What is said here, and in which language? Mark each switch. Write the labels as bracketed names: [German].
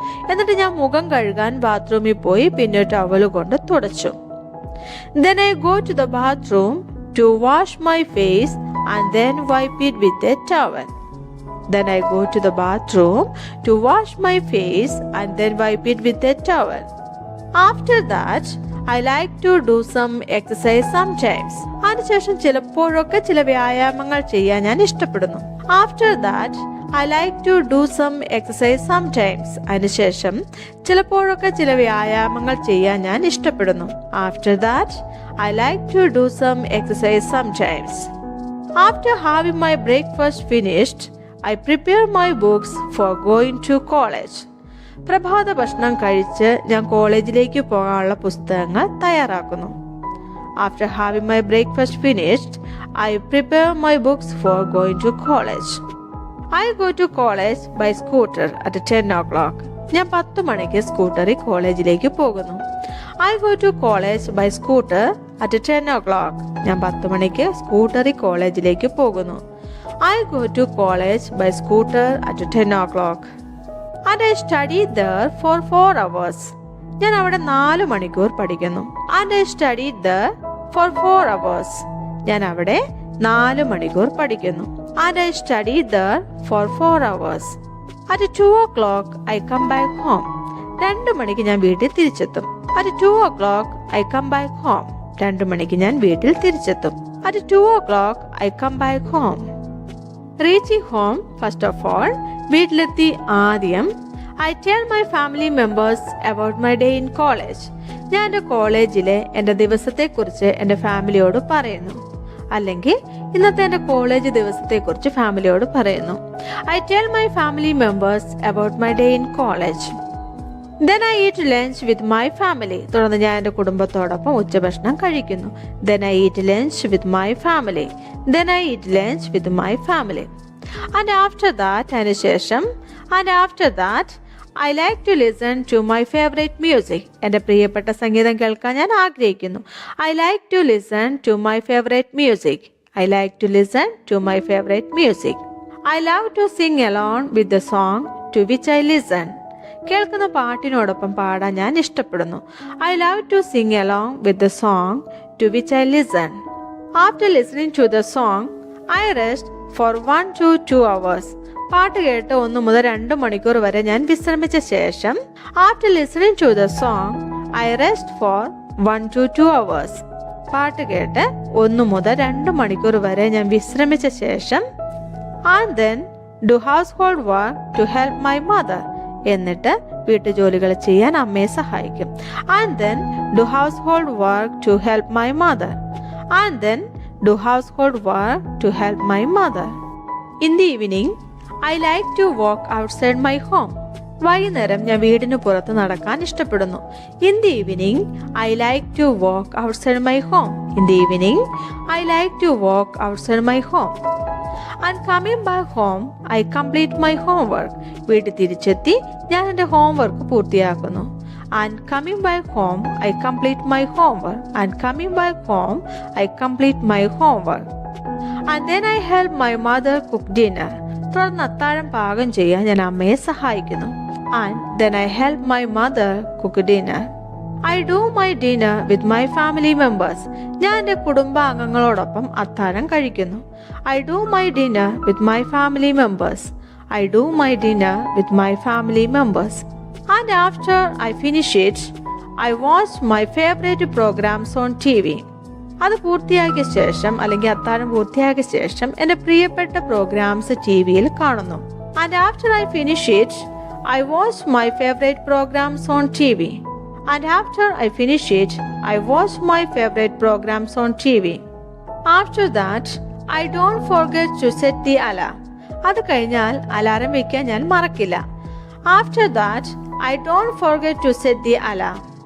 [Malayalam] എന്നിട്ട് ഞാൻ മുഖം കഴുകാൻ ബാത്റൂമിൽ പോയി പിന്നെ ടവൽ കൊണ്ട് തുടച്ചു. [English] Then I go to the bathroom to wash my face and then wipe it with a towel. Then I go to the bathroom to wash my face and then wipe it with a towel. After that, I like to do some exercise sometimes. [Malayalam] അതിനുശേഷം ചിലപ്പോഴൊക്കെ ചില വ്യായാമങ്ങൾ ചെയ്യാൻ ഞാൻ ഇഷ്ടപ്പെടുന്നു. [English] After that, I like to do some exercise sometimes. [Malayalam] അതിനുശേഷം ചിലപ്പോഴൊക്കെ ചില വ്യായാമങ്ങൾ ചെയ്യാൻ ഞാൻ ഇഷ്ടപ്പെടുന്നു. [English] After that, I like to do some exercise sometimes. After having my breakfast finished, I prepare my books for going to college. [Malayalam] പ്രഭാത ഭക്ഷണം കഴിച്ച് ഞാൻ കോളേജിലേക്ക് പോകാനുള്ള പുസ്തകങ്ങൾ തയ്യാറാക്കുന്നു. [English] After having my breakfast finished, I prepare my books for going to college. I go to college by scooter at 10 o'clock. [Malayalam] ഞാൻ 10 മണിക്ക് സ്കൂട്ടറിൽ കോളേജിലേക്ക് പോകുന്നു. [English] I go to college by scooter at 10 o'clock. [Malayalam] ഞാൻ 10 മണിക്ക് സ്കൂട്ടറിൽ കോളേജിലേക്ക് പോകുന്നു. [English] I go to college by scooter at 10 o'clock. And I study there for 4 hours. [Malayalam] ഞാൻ അവിടെ 4 മണിക്കൂർ പഠിക്കുന്നു. [English] And I studied there for 4 hours. [Malayalam] ഞാൻ അവിടെ 4 മണിക്കൂർ പഠിക്കുന്നു. [English] And I studied there for 4 hours. At 2 o'clock I come back home. [Malayalam] 2 മണിക്ക് ഞാൻ വീട്ടിൽ തിരിച്ചെത്തും. [English] At 2 o'clock I come back home. [Malayalam] 2 മണിക്ക് ഞാൻ വീട്ടിൽ തിരിച്ചെത്തും. [English] At 2 o'clock I come back home. Reaching home, first of all, [Malayalam] വീട്ടിലെത്തി ആദ്യം [English] I tell my family members about my day in college. [Malayalam] ഞാൻ എൻ്റെ കോളേജിലെ എൻ്റെ ദിവസത്തെക്കുറിച്ച് എൻ്റെ ഫാമിലിയോട് പറയുന്നു. അല്ലെങ്കിൽ ഇന്നത്തെ എൻ്റെ കോളേജ് ദിവസത്തെക്കുറിച്ച് ഫാമിലിയോട് പറയുന്നു. [English] I tell my family members about my day in college. Then I eat lunch with my family. [Malayalam] തുടർന്ന് ഞാൻ എൻ്റെ കുടുംബത്തോടൊപ്പം ഉച്ചഭക്ഷണം കഴിക്കുന്നു. [English] Then I eat lunch with my family. Then I eat lunch with my family. And after that, [Malayalam] അതിനുശേഷം [English] and after that, I like to listen to my favorite music. [Malayalam] എൻ്റെ പ്രിയപ്പെട്ട സംഗീതം കേൾക്കാൻ ഞാൻ ആഗ്രഹിക്കുന്നു. [English] I like to listen to my favorite music. I like to listen to my favorite music. I love to sing along with the song to which I listen. [Malayalam] കേൾക്കുന്ന പാട്ടിനോടൊപ്പം പാടാൻ ഞാൻ ഇഷ്ടപ്പെടുന്നു. [English] I love to sing along with the song to which I listen. After listening to the song, I rest for 1 to 2 hours. [Malayalam] പാട്ട് കേട്ട് 1 മുതൽ 2 മണിക്കൂർ വരെ ഞാൻ വിശ്രമിച്ച ശേഷം [English] After listening to the song, I rest for 1 to 2 hours. [Malayalam] പാട്ട് കേട്ട് 1 മുതൽ 2 മണിക്കൂർ വരെ ഞാൻ വിശ്രമിച്ച ശേഷം [English] And then do household work to help my mother. [Malayalam] എന്നിട്ട് വീട്ടുജോലികൾ ചെയ്യാൻ അമ്മയെ സഹായിക്കും. [English] And then do household work to help my mother. And then do household work to help my mother. In the evening, I like to walk outside my home. [Malayalam] വൈകുന്നേരം ഞാൻ വീടിന് പുറത്ത് നടക്കാൻ ഇഷ്ടപ്പെടുന്നു. [English] In the evening, I like to walk outside my home. In the evening, I like to walk outside my home. And coming back home, I complete my homework. [Malayalam] വീട്ടിൽ തിരിച്ചെത്തി ഞാൻ എൻ്റെ ഹോംവർക്ക് പൂർത്തിയാക്കുന്നു. [English] And coming back home, I complete my homework. And coming back home, I complete my homework. And then I help my mother cook dinner. [Malayalam] തുടർന്ന് അത്താഴം പാകം ചെയ്യാൻ ഞാൻ അമ്മയെ സഹായിക്കുന്നു. [English] And then I help my mother cook dinner. I do my dinner with my family members. [Malayalam] ഞാൻ എൻ്റെ കുടുംബാംഗങ്ങളോടൊപ്പം അത്താഴം കഴിക്കുന്നു. [English] I do my dinner with my family members. I do my dinner with my family members. And after I finish it, I watch my favorite programs on TV. [Malayalam] അത് പൂർത്തിയാക്കിയ ശേഷം അല്ലെങ്കിൽ അത്താഴം പൂർത്തിയാക്കിയ ശേഷം എൻ്റെ പ്രിയപ്പെട്ട പ്രോഗ്രാംസ് ടിവിയിൽ കാണുന്നു. [English] And after I finish it, I watch my favorite programs on TV. And after I finish it, I watch my favorite programs on TV. After that, I don't forget to set the alarm. [Malayalam] അത് കഴിഞ്ഞാൽ alarm വെക്കാൻ ഞാൻ മറക്കില്ല. [English] After that, I don't forget to set the alarm.